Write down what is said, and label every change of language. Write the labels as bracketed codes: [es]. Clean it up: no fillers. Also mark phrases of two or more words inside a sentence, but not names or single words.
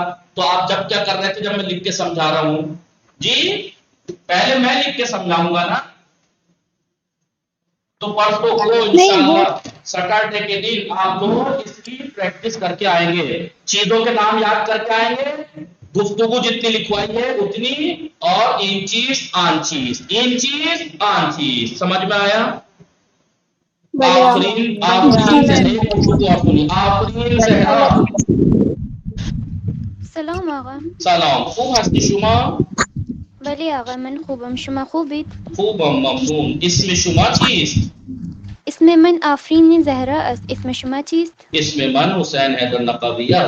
[hi] तो आप जब क्या कर रहे थे, जब मैं लिख के समझा रहा हूं जी, पहले मैं लिख के समझाऊंगा ना, तो परसों को इंशाअल्लाह सैटरडे के दिन आप लोग इसकी प्रैक्टिस करके आएंगे, चीजों के नाम याद करके आएंगे, गुफ्तगू जितनी लिखवाई है उतनी और [fa] این چیز آن چیز, این چیز آن چیز. [hi] समझ में आया? आफरीन, आफरीन से नहीं, आफरीन ज़हरा। [fa] سلام آقا. سلام، خوب هستی شما؟ بله آقا من خوبم. شما خوبید؟ خوبم، ممنون. اسم شما چیست؟ اسم من آفرین زهرا است. اسم شما چیست؟ اسم من حسین حیدر نقوی است.